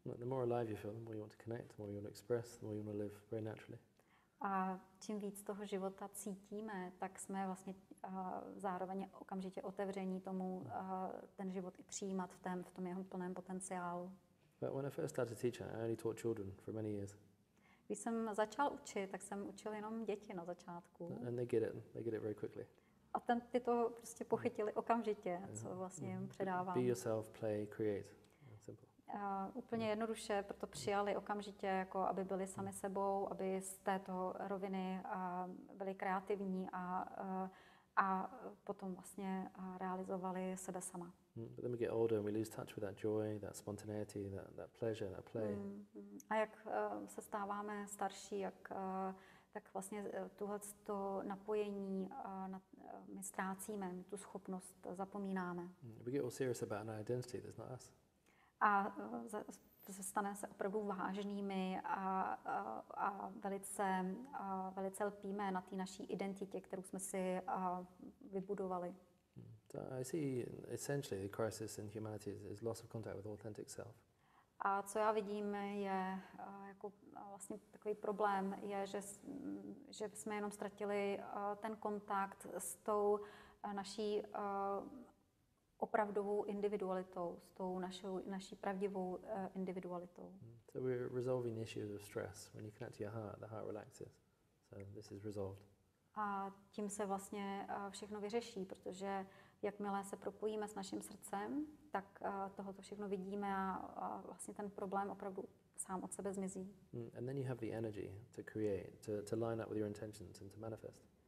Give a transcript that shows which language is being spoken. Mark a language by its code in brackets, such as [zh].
[en] The more alive you feel, the more you want to connect, the more you want to express, the more you want to live very naturally. [cs] A čím víc toho života cítíme, tak jsme vlastně zároveň okamžitě otevření tomu ten život i přijímat v tom jeho plném potenciálu. [en] But when I first started teaching, I only taught children for many years. [cs] Když jsem začal učit, tak jsem učil jenom děti na začátku. [en] And they get it very quickly. [cs] A ty to prostě pochytili okamžitě, co vlastně jim předávám. [en] Be yourself, play, create. Simple. [cs] Úplně jednoduše, proto přijali okamžitě, jako aby byli sami sebou, aby z této roviny byli kreativní a potom vlastně realizovali sebe sama. [en] But then we get older and we lose touch with that joy, that spontaneity, that pleasure, that play. [cs] A jak se stáváme starší, tak vlastně tohleto napojení my ztrácíme, my tu schopnost zapomínáme. [en] We get all serious about an identity that's not us. [cs] A stane se opravdu vážnými a velice lpíme na té naší identitě, kterou jsme si vybudovali. [en] So I see essentially the crisis in humanity is loss of contact with authentic self. [cs] A co já vidím je jako vlastně takový problém, je, že jsme jenom ztratili ten kontakt s tou naší opravdovou individualitou, s tou naší pravdivou individualitou. [en] So we're resolving issues of stress. When you connect to your heart, the heart relaxes. So this is resolved. [cs] A tím se vlastně všechno vyřeší, protože jakmile se propojíme s naším srdcem, tak tohoto všechno vidíme a vlastně ten problém opravdu sám od sebe zmizí. [en] And then you have the energy to create, to line up with your intentions and to manifest.